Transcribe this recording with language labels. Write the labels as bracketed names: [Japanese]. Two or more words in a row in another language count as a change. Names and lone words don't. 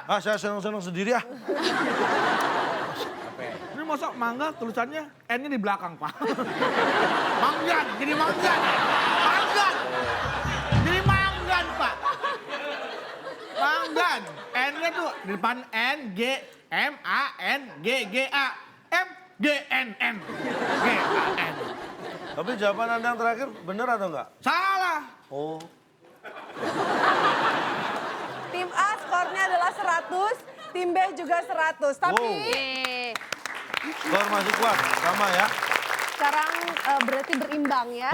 [Indonesian] Ah, saya senang-senang sendiri ah. Ini masa mangga tulisannya N-nya di belakang Pak. Manggan, jadi manggan. Manggan. Jadi manggan Pak. Manggan. N-nya tuh di depan N, G, M, A, N, G, G, A. M, G, N, N. G, A, N. Tapi jawaban Anda yang terakhir benar atau enggak? Salah. Oh. Tim A skornya adalah 100, tim B juga 100. Tapi Yeay. Skor masih kuat, sama ya. sekarang berarti berimbang ya.